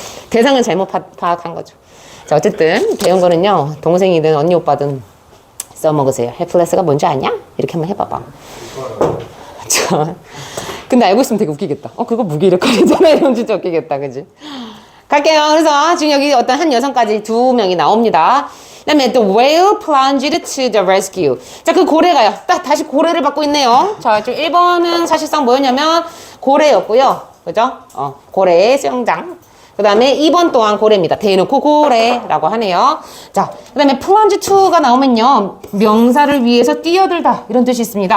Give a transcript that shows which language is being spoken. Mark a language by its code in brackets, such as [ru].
[ko] 대상을 잘못 파악한 거죠. 자 어쨌든 배운 거는요 동생이든 언니 오빠든 써먹으세요. 헬플레스가 뭔지 아냐? 이렇게 한번 해봐봐. 자, 근데 알고 있으면 되게 웃기겠다. 그거 무기력하잖아. 이러면 진짜 웃기겠다. 그지? 갈게요. 그래서 지금 여기 어떤 한 여성까지 2명이 나옵니다. 그 다음에 [en] the whale plunged to the rescue. [ko] 자, 그 고래가요. 딱 다시 고래를 받고 있네요. 자, 지금 1번은 사실상 뭐였냐면 고래였고요. 그죠? 고래의 수영장. 그 다음에 2번 또한 고래입니다. 대놓고 고래라고 하네요. 자, 그 다음에 plunge to가 나오면요. 명사를 위해서 뛰어들다. 이런 뜻이 있습니다.